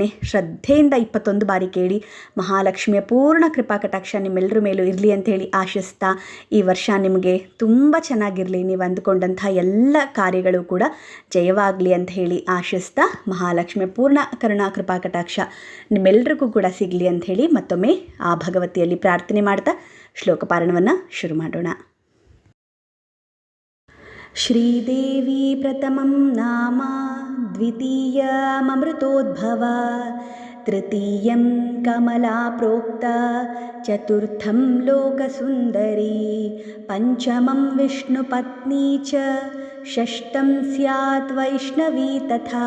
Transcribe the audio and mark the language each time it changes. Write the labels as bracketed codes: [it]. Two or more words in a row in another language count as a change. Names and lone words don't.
[kn] ಶ್ರದ್ಧೆಯಿಂದ 21 ಬಾರಿ ಕೇಳಿ ಮಹಾಲಕ್ಷ್ಮಿಯ ಪೂರ್ಣ ಕೃಪಾ ಕಟಾಕ್ಷ ನಿಮ್ಮೆಲ್ಲರ ಮೇಲೂ ಇರಲಿ ಅಂತ ಹೇಳಿ ಆಶಿಸ್ತಾ, ಈ ವರ್ಷ ನಿಮಗೆ ತುಂಬ ಚೆನ್ನಾಗಿರಲಿ, ನೀವು ಅಂದುಕೊಂಡಂಥ ಎಲ್ಲ ಕಾರ್ಯಗಳು ಕೂಡ ಜಯವಾಗಲಿ ಅಂತ ಹೇಳಿ ಆಶಿಸ್ತಾ, ಮಹಾಲಕ್ಷ್ಮಿಯ ಪೂರ್ಣ ಕರುಣಾ ಕೃಪಾ ಕಟಾಕ್ಷ ನಿಮ್ಮೆಲ್ಲರಿಗೂ ಕೂಡ ಸಿಗಲಿ ಅಂತ ಹೇಳಿ ಮತ್ತೊಮ್ಮೆ ಆ ಭಗವತಿಯಲ್ಲಿ ಪ್ರಾರ್ಥನೆ ಮಾಡ್ತಾ ಶ್ಲೋಕ ಪಾರಾಯಣವನ್ನು ಶುರು ಮಾಡೋಣ. [sa] ಶ್ರೀದೇವಿ ಪ್ರಥಮಂ ನಾಮ ದ್ವಿತೀಯಮೃತೋದ್ಭವ ತೃತೀಯಂ ಕಮಲಾ ಪ್ರೋಕ್ತ ಚತುರ್ಥಂ ಲೋಕಸುಂದರಿ ಪಂಚಮಂ ವಿಷ್ಣುಪತ್ನಿ ಚ ಷಷ್ಠಂ ಸ್ಯಾತ್ ವೈಷ್ಣವಿ ತಥಾ